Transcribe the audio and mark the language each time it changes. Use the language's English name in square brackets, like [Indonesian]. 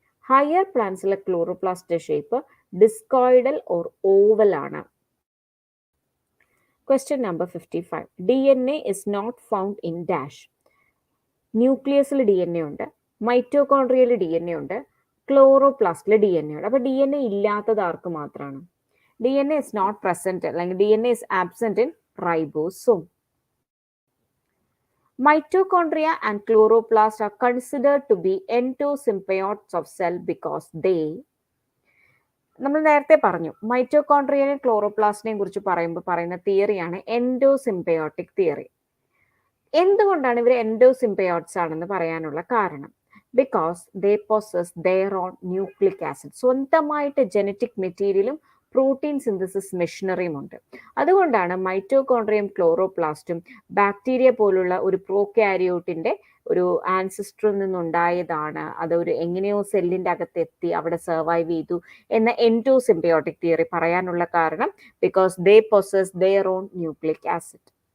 [Malayalam] Higher പ്ലാന്റ്സിലെ chloroplast shape ഡിസ്കോയിഡൽ or oval ആണ്. [English] Question number 55. DNA is not found in dash. [Malayalam] ന്യൂക്ലിയസിൽ DNA ഉണ്ട്, മൈറ്റോകോൺട്രിയയിൽ DNA ഉണ്ട്, ക്ലോറോപ്ലാസ്റ്റിൽ DNA ഉണ്ട്. അപ്പൊ DNA ഇല്ലാത്തത് ആർക്ക് മാത്രമാണ്? [English] DNA is not present, അല്ലെങ്കിൽ DNA is absent in ribosome. Mitochondria and chloroplast are considered to be endosymbionts of cell because they, [Malayalam] നമ്മൾ നേരത്തെ പറഞ്ഞു മൈറ്റോകോൺട്രിയയും ക്ലോറോപ്ലാസ്റ്റിനെയും കുറിച്ച് പറയുന്ന തിയറിയാണ് എൻഡോസിംബയോട്ടിക് തിയറി. എന്തുകൊണ്ടാണ് ഇവർ എൻഡോസിംബയോട്ട്സ് ആണെന്ന് പറയാനുള്ള കാരണം? [English] Because they possess their own nucleic acid. [Malayalam] സ്വന്തമായിട്ട് ജനറ്റിക് മെറ്റീരിയലും പ്രോട്ടീൻ സിന്തസിസ് മെഷീനറിയും ഉണ്ട്. അതുകൊണ്ടാണ് മൈറ്റോകോൺട്രിയം ക്ലോറോപ്ലാസ്റ്റും ബാക്ടീരിയ പോലുള്ള ഒരു പ്രോകാരിയോട്ടിന്റെ ഒരു ആൻസിസ്റ്ററിൽ നിന്നുണ്ടായതാണ്, അത് ഒരു എങ്ങനെയോ സെല്ലിന്റെ അകത്ത് എത്തി അവിടെ സർവൈവ് ചെയ്തു എന്ന എൻഡോസിംബയോട്ടിക് തിയറി പറയാനുള്ള കാരണം [English] Because they possess their own nucleic acid.